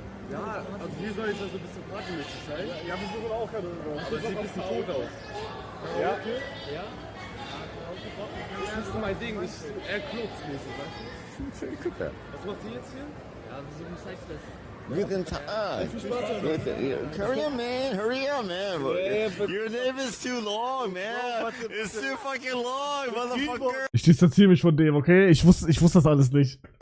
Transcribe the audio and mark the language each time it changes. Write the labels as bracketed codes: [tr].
[de] Ja, also hier soll ich so ein bisschen partymäßig sein. Ja, wir suchen auch gerade irgendwas. Aber es sieht ein bisschen tot aus. Ja? Okay. Ja? Das ist mein Ding, ich eher clubsmäßig, weißt du? Guck da. Was macht die jetzt hier? Ja, wir suchen Zeitnisse. Guten Tag. [en] Hurry up, man. Your name is too long, man. It's too fucking long, motherfucker. [de] Ich distanziere mich von dem, okay? Ich wusste das alles nicht.